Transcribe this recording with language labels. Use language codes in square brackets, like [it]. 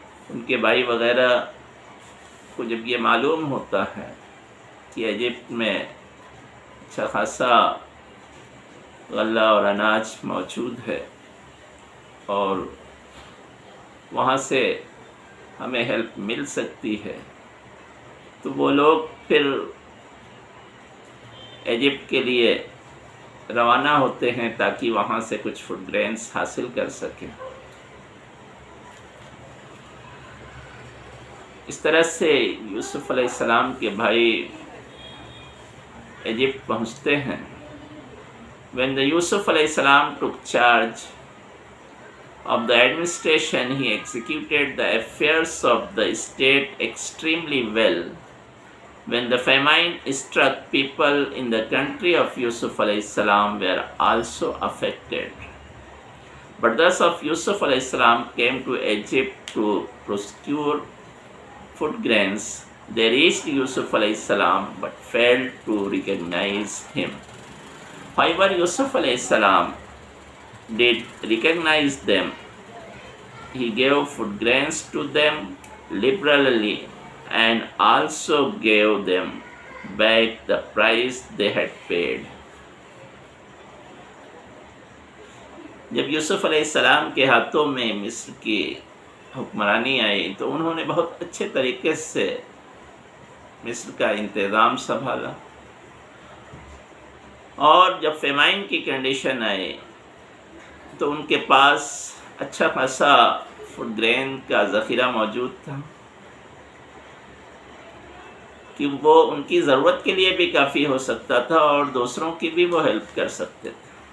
[ur] ان کے بھائی وغیرہ کو جب یہ معلوم ہوتا ہے کہ ایجپٹ میں اچھا خاصا غلہ اور اناج موجود ہے اور وہاں سے ہمیں ہیلپ مل سکتی ہے، تو وہ لوگ پھر ایجپٹ کے لیے روانہ ہوتے ہیں تاکہ وہاں سے کچھ فوڈ گرینس حاصل کر سکیں. اس طرح سے یوسف علیہ السلام کے بھائی ایجپٹ پہنچتے ہیں. [en] When the Yusuf alayhi salam took charge of the administration, he executed the affairs of the state extremely well. When the famine struck, people in the country of Yusuf alayhi salam were also affected. Brothers of Yusuf alayhi salam came to Egypt to procure food grains. They reached Yusuf alayhi salam but failed to recognize him. However, Yusuf alayhi salam did recognize them. He gave food grains to them liberally and also gave them back the price they had paid. [ur] جب یوسف علیہ السلام کے ہاتھوں میں مصر کی حکمرانی آئی تو انہوں نے بہت اچھے طریقے سے مصر کا انتظام سنبھالا، اور جب فیمائن کی کنڈیشن آئی تو ان کے پاس اچھا خاصا فوڈ گرین کا ذخیرہ موجود تھا کہ وہ ان کی ضرورت کے لیے بھی کافی ہو سکتا تھا اور دوسروں کی بھی وہ ہیلپ کر سکتے تھے.